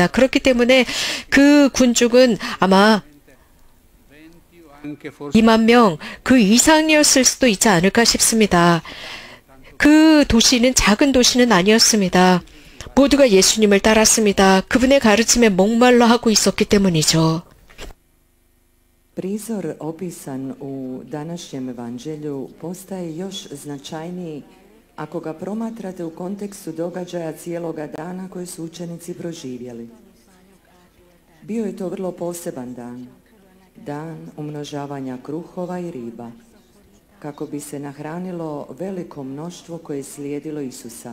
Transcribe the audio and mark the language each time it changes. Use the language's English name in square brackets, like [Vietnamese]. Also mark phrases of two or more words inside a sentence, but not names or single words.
[Korean] 그렇기 때문에 그 군중은 아마 2만 명 그 이상이었을 수도 있지 않을까 싶습니다. 그 도시는 작은 도시는 아니었습니다. 모두가 예수님을 따랐습니다. 그분의 가르침에 목말라 하고 있었기 때문이죠. [Croatian] Prizor opisan u današnjem evanđelju postaje još značajniji ako ga promatrate u kontekstu događaja cijeloga dana koje su učenici proživjeli. Bio je to vrlo poseban dan, dan umnožavanja kruhova i riba, kako bi se nahranilo veliko mnoštvo koje je slijedilo Isusa.